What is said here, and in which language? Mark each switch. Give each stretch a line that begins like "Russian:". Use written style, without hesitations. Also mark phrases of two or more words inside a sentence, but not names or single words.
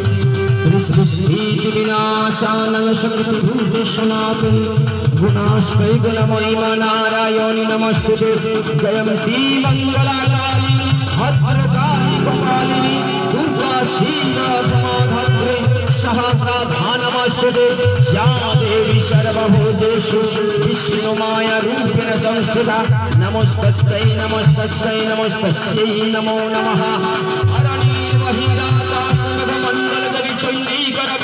Sanskrit: সৃষ্টি বিনাশানং শক্তিভূতে সনাতনী গুণাশ্রয় গুণময়িমা নারায়ণী নমস্তুতে। জয়ন্তী মঙ্গলাকালী ভদ্রকালী কপালিনী দুর্গা শিবা ধরে সহস্রধা নমস্তুতে। या देवी सर्वभूतेषु विष्णुमाया रूपेण संस्थिता नमोस्तस्यै नमोस्तस्यै नमोस्तस्यै नमो नमः।